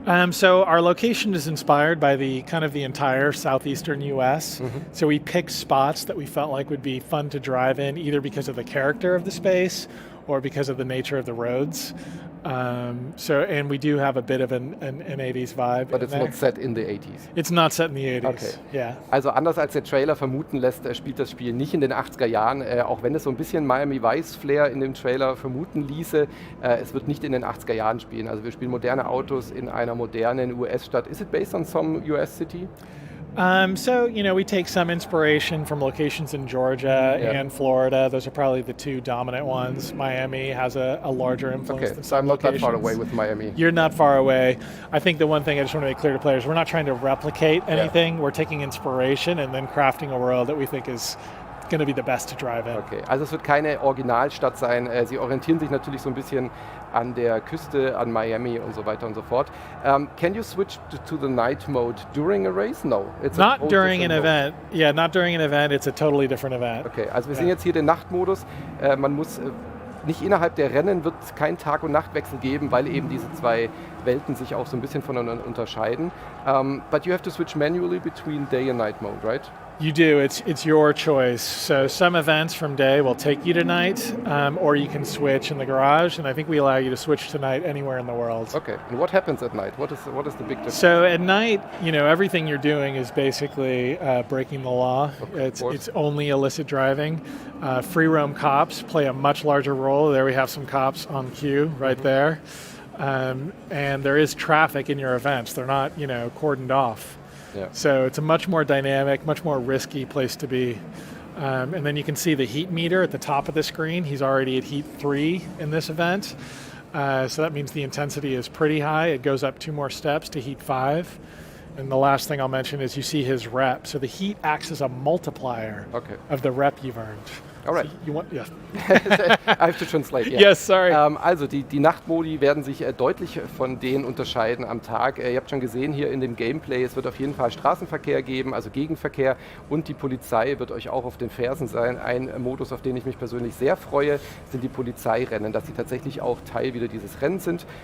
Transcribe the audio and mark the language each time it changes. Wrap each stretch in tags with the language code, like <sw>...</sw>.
<en>So our location is inspired by the entire southeastern U.S. So we picked spots that we felt like would be fun to drive in, either because of the character of the space or because of the nature of the roads. And we do have a bit of an 80s vibe. But it's not set in the 80s. It's not set in the 80s. Okay. Yeah.</en> <de>Also anders als der Trailer vermuten lässt, spielt das Spiel nicht in den 80er Jahren, auch wenn es so ein bisschen Miami Vice Flair in dem Trailer vermuten ließe. Es wird nicht in den 80er Jahren spielen. Also wir spielen moderne Autos in einer modernen US-Stadt.</de> <en>Is it based on some US city? We take some inspiration from locations in Georgia and Florida. Those are probably the two dominant ones. Miami has a larger influence than so some I'm not that locations. far away with Miami. You're not far away. I think the one thing I just want to make clear to players, we're not trying to replicate anything. Yeah. We're taking inspiration and then crafting a world that we think is going to be the best to drive in.</en> <de>Okay, also es wird keine Originalstadt sein. Sie orientieren sich natürlich so ein bisschen an der Küste, an Miami und so weiter und so fort.</de> <en>Can you switch to the night mode during a race? No. It's not during an event. Yeah, not during an event. It's a totally different event.</en> <de>Okay, also wir sehen jetzt hier den Nachtmodus. Man muss nicht innerhalb der Rennen wird es keinen Tag- und Nachtwechsel geben, weil eben diese zwei Welten sich auch so ein bisschen voneinander unterscheiden.</de> <en>But you have to switch manually between day and night mode, right? You do. It's your choice. So some events from day will take you to night, or you can switch in the garage, and I think we allow you to switch to night anywhere in the world. Okay. And what happens at night? What is the big difference? So at night, everything you're doing is basically breaking the law. Okay, it's only illicit driving. Free roam cops play a much larger role. There we have some cops on cue right there. And there is traffic in your events. They're not, cordoned off. Yeah. So it's a much more dynamic, much more risky place to be. And then you can see the heat meter at the top of the screen. He's already at heat 3 in this event. So that means the intensity is pretty high. It goes up 2 more steps to heat 5. And the last thing I'll mention is you see his rep. So the heat acts as a multiplier of the rep you've earned. All right. So you want, yeah. I have to translate. Yeah. Yes, sorry.</en> <de>Also die Nachtmodi werden sich deutlich von denen unterscheiden am Tag. Ihr habt schon gesehen hier in dem Gameplay, es wird auf jeden Fall Straßenverkehr geben, also Gegenverkehr, und die Polizei wird euch auch auf den Fersen sein. Ein Modus, auf den ich mich persönlich sehr freue, sind die Polizeirennen, dass sie tatsächlich auch Teil wieder dieses Rennens sind.</de>